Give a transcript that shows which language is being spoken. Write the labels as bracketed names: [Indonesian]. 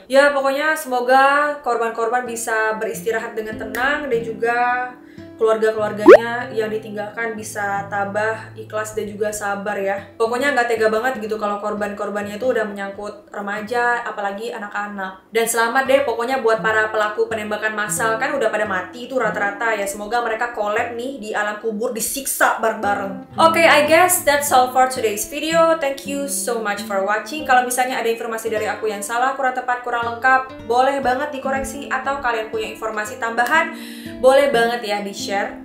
[Indonesian] Ya pokoknya semoga korban-korban bisa beristirahat dengan tenang dan juga keluarga-keluarganya yang ditinggalkan bisa tabah, ikhlas dan juga sabar ya. Pokoknya nggak tega banget gitu kalau korban-korbannya itu udah menyangkut remaja, apalagi anak-anak. Dan selamat deh pokoknya buat para pelaku penembakan massal, kan udah pada mati itu rata-rata ya. Semoga mereka collab nih di alam kubur, disiksa bareng-bareng. [English] Oke, I guess that's all for today's video. Thank you so much for watching. [Indonesian] Kalau misalnya ada informasi dari aku yang salah, kurang tepat, kurang lengkap, boleh banget dikoreksi, atau kalian punya informasi tambahan, boleh banget ya di-share.